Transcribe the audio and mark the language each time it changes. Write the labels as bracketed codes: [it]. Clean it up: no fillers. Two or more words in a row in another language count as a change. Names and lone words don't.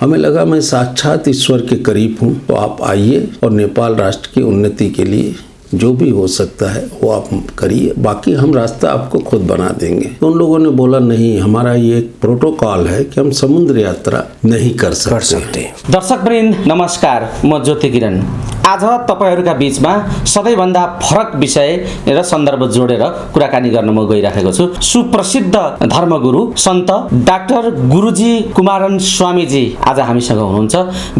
[hi] हमें लगा मैं साक्षात ईश्वर के करीब हूँ, तो आप आइए और नेपाल राष्ट्र की उन्नति के लिए जो भी हो सकता है वो आप करिए, बाकी हम रास्ता आपको खुद बना देंगे। तो उन लोगों ने बोला नहीं, हमारा ये एक प्रोटोकॉल है कि हम समुद्र यात्रा नहीं कर सकते। [ne] दर्शक वृन्द नमस्कार, म ज्योति किरण। आज तपाईहरुका बीचमा सबैभन्दा फरक विषय र सन्दर्भ जोडेर कुराकानी गर्न म गइराखेको छु। सुप्रसिद्ध धर्मगुरु सन्त डाक्टर गुरुजी कुमारन स्वामीजी आज हामीसँग हुनुहुन्छ।